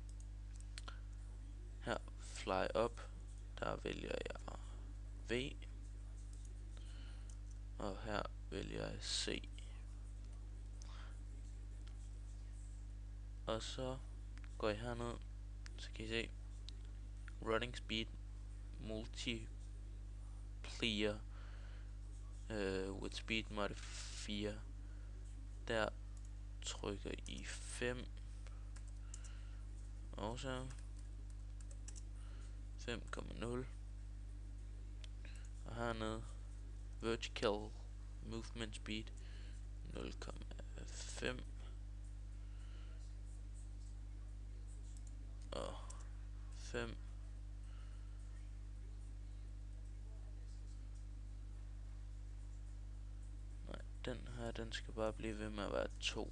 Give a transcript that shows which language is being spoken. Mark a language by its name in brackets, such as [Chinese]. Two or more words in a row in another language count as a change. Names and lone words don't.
[Danish] Her [English] fly up, [Danish] der vælger jeg v, og her vælger jeg c. Og så går jeg herned, så kan I se [English] running speed multiplier with speed modifier. [Danish] Der trykker I 5, og så 5,0, og hernede [English] vertical movement speed [Danish] 0,5 og 5. Nej, den her, den skal bare blive ved med at være 2.